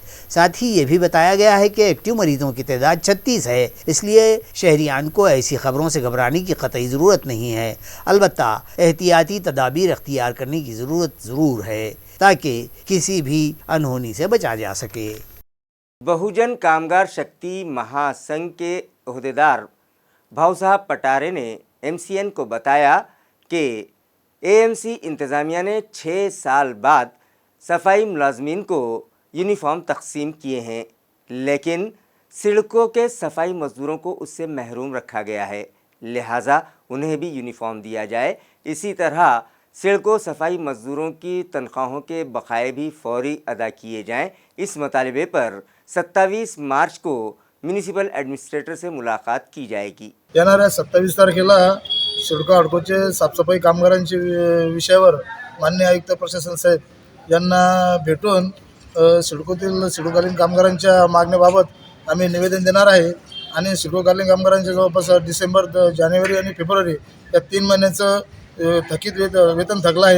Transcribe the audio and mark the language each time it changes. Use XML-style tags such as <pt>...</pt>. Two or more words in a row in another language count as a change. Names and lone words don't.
<ur>ساتھ ہی یہ بھی بتایا گیا ہے کہ ایکٹیو مریضوں کی تعداد 36 ہے، اس لیے شہریان کو ایسی خبروں سے گھبرانے کی قطعی ضرورت نہیں ہے، البتہ احتیاطی تدابیر اختیار کرنے کی ضرورت ضرور ہے تاکہ کسی بھی انہونی سے بچا جا سکے۔ بہوجن کامگار شکتی مہا سنگھ کے عہدیدار بھاؤ صاحب پٹارے نے MCN کو بتایا کہ AMC انتظامیہ نے 6 سال بعد صفائی ملازمین کو یونیفارم تقسیم کیے ہیں، لیکن سڑکوں کے صفائی مزدوروں کو اس سے محروم رکھا گیا ہے، لہٰذا انہیں بھی یونیفارم دیا جائے۔ اسی طرح سڑکوں صفائی مزدوروں کی تنخواہوں کے بقائے بھی فوری ادا کیے جائیں۔ اس مطالبے پر 27 مارچ کو</ur> <en>municipal administrator</en> <ur>سے ملاقات کی جائے گی.</ur> <mr>येणाऱ्या 27 तारखेला सिडको हडकोचे साफसफाई कामगारांच्या विषयावर माननीय आयुक्त प्रशासन साहेब यांना भेटून सिडकोतील सिडकोकालीन कामगारांच्या मागण्याबाबत आम्ही निवेदन देणार आहे आणि सिडकोकालीन कामगारांच्या जवळपास डिसेंबर, जानेवारी आणि फेब्रुवारी या 3 महिन्याचं थकीत वेतन थकलं आहे।</mr>